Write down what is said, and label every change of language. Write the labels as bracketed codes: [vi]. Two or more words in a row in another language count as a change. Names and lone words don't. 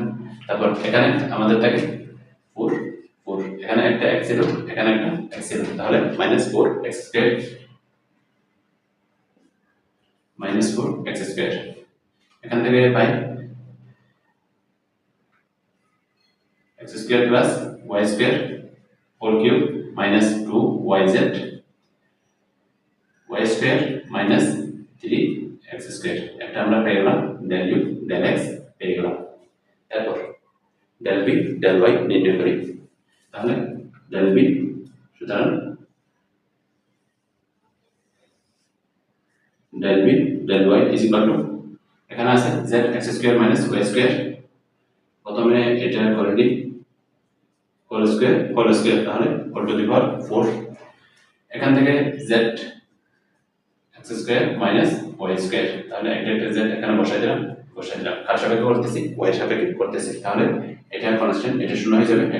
[bn] তারপর এখানে আমাদের থাকে 4, এখানে একটা x ছিল, এখানে একটা x ছিল, তাহলে মাইনাস 4x স্কয়ার এখান থেকে পাই x স্কয়ার প্লাস y স্কয়ার [en] whole cube [bn] মাইনাস 2yz y স্কয়ার মাইনাস 3x স্কয়ার। একটা আমরা পেয়ে গেলাম del u del x পেয়ে গেলাম। তারপর del v del y নির্ণয় করি। তাহলে del v, সুতরাং del v del y [en] is equal to, [bn] এখানে আছে z x স্কয়ার মাইনাস y স্কয়ার, প্রথমে এটা করে দিই হোল স্কয়ার, তাহলে [en] whole to the power [bn] 4। এখান থেকে z x স্কয়ার মাইনাস y স্কয়ার, তাহলে একটা z এখানে বসাই দিলাম, কার সাপেক্ষে করতেছি, y সাপেক্ষে করতেছি, তাহলে এটা কনস্ট্যান্ট, এটা শূন্য হয়ে যাবে।